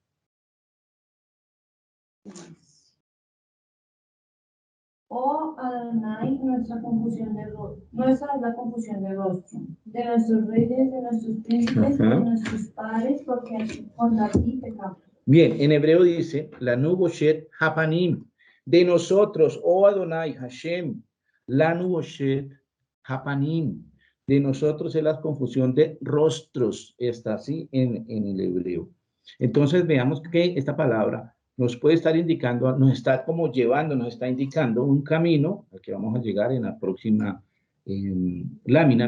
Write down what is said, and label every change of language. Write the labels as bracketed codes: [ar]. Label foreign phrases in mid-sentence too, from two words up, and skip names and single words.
[es] Oh Adonai, nuestra es la confusión de rostro, de nuestros reyes, de nuestros príncipes, de nuestros padres, porque contra ti pecamos. Bien, en hebreo dice, [he] לנו בושת הפנים, [es] de nosotros, [he] oh Adonai, Hashem, לנו בושת הפנים, [es] de nosotros es la confusión de rostros, está así en el hebreo. Entonces veamos que esta palabra nos puede estar indicando, nos está como llevando, nos está indicando un camino al que vamos a llegar en la próxima lámina.